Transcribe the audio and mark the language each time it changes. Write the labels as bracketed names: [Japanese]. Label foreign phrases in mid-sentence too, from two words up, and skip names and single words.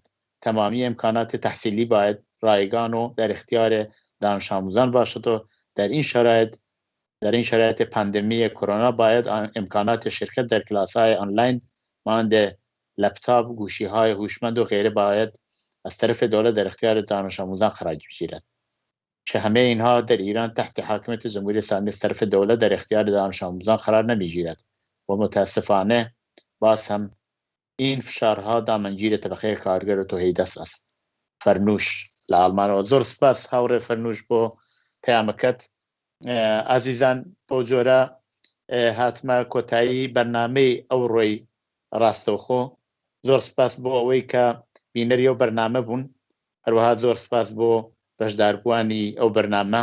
[Persian] تمامی امکانات تحصیلی باید رایگان و در اختیار دانش آموزان باشد و در این شرایط پاندمی کرونا باید امکانات شرکت در کلاس‌های آنلاین مانند لپتاپ، گوشی‌های هوشمند و غیره باید از طرف دولت در اختیار دانش آموزان قرار گیرد. که همه اینها در ایران تحت حاکمیت جمهوری اسلامی از طرف دولت در اختیار دانش آموزان قرار نمیگیرد و متاسفانه باز هم این فشارها دامنگیر طبقه کارگر و توحیدست است. فرنوش لآلمان. [Central Kurdish] و زۆر سپاس هاوڕێ فەرنووش بۆ پەیامەکەت. ئازیزان بۆ جۆرە هاتمە کۆتایی بەرنامەی ئەو ڕۆی ڕاستەوخۆ. زۆر سپاس بۆ ئەوەی کە بینەری ئەو بەرنامە بوون، هەروەها زۆر سپاس بۆ بەشداربووانی ئەو بەرنامە.